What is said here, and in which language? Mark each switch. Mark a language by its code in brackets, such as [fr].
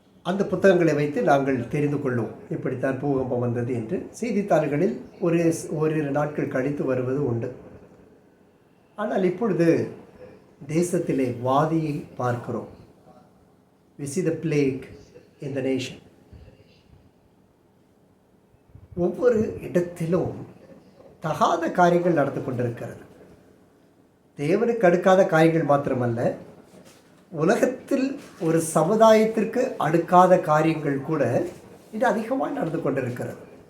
[ta] அந்த புத்தகங்களை வைத்து நாங்கள் தெரிந்து கொள்வோம் இப்படித்தான் பூகம்பம் வந்தது என்று. செய்தித்தாள்களில் ஓரிரு நாட்கள் கழித்து வருவது உண்டு. ஆனால் இப்பொழுது தேசத்திலே வாதியை பார்க்கிறோம். [en] We see the plague in the nation. [ta] ஒவ்வொரு இடத்திலும் தகாத காரியங்கள் நடந்து கொண்டிருக்கிறது. தேவனுக்கு அடுக்காத காரியங்கள் மாத்திரமல்ல, உலகத்தில் ஒரு சமுதாயத்திற்கு அடுக்காத காரியங்கள் கூட இது அதிகமாக நடந்து கொண்டிருக்கிறது.